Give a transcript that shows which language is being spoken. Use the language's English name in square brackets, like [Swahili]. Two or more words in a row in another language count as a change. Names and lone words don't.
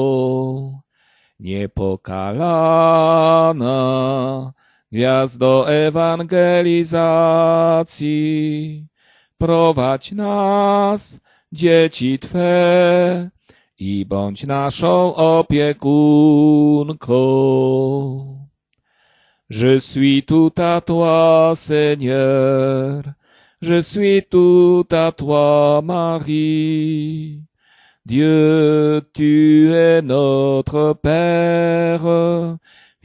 [Polish] Niepokalana gwiazdo ewangelizacji, prowadź nas, dzieci Twe, i bądź naszą opiekunką. [French] Je suis tout à toi, Seigneur, je suis tout à toi, Marie. Dieu, tu es notre Père,